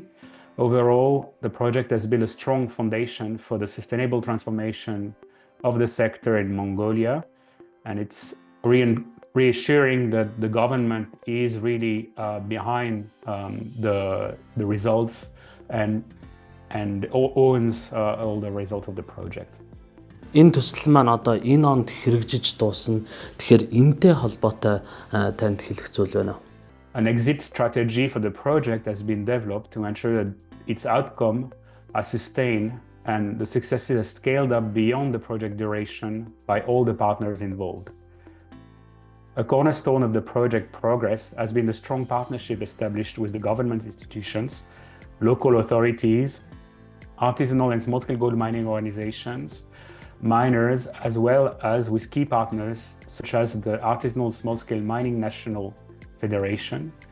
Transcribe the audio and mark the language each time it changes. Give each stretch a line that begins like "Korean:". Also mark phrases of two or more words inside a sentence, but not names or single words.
English: Overall, the project has built a strong foundation for the sustainable transformation of the sector in Mongolia, and it's reassuring that the government is really behind the results and owns all the results of the project.
Mongolian: Энэ төсөл маань одоо энэ онд хэрэгжиж дуусна. Тэгэхээр энэтэй холбоотой танд хэлэх зүйл байна уу?
English: An exit strategy for the project has been developed to ensure that its outcome are sustained and the success is scaled up beyond the project duration by all the partners involved. A cornerstone of the project progress has been the strong partnership established with the government institutions, local authorities, artisanal and small-scale gold mining organizations, miners, as well as with key partners such as the Artisanal Small-Scale Mining National Federation.